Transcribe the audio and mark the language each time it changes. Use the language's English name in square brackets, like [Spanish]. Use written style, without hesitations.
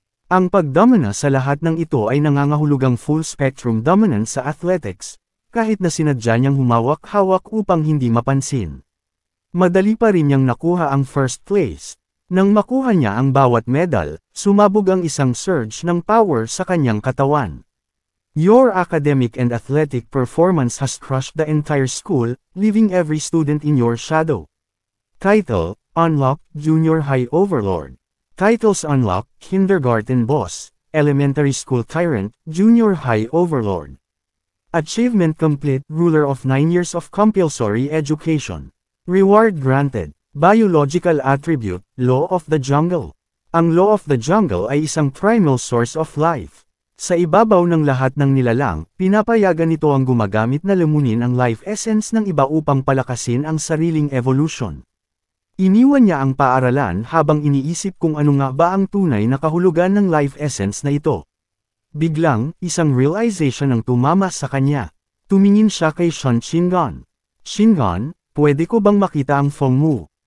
[Filipino] Ang pagdomina sa lahat ng ito ay nangangahulugang full-spectrum dominance sa athletics, kahit na sinadya niyang humawak-hawak upang hindi mapansin. Madali pa rin niyang nakuha ang first place. Nang makuha niya ang bawat medal, sumabog ang isang surge ng power sa kanyang katawan. [English] Your academic and athletic performance has crushed the entire school, leaving every student in your shadow. Title: Unlock, Junior High Overlord. Titles: Unlock, Kindergarten Boss, Elementary School Tyrant, Junior High Overlord. Achievement complete, Ruler of 9 years of compulsory education. Reward granted. Biological attribute, Law of the Jungle. [Filipino] Ang Law of the Jungle ay isang [English] primal source of life. [Filipino] Sa ibabaw ng lahat ng nilalang, pinapayagan nito ang gumagamit na lamunin ang life essence ng iba upang palakasin ang sariling evolution. Iniwan niya ang paaralan habang iniisip kung ano nga ba ang tunay na kahulugan ng life essence na ito. Biglang, isang realization ang tumama sa kanya. Tumingin siya kay Shan Shingon. Shingon, pwede ko bang makita ang phone mo?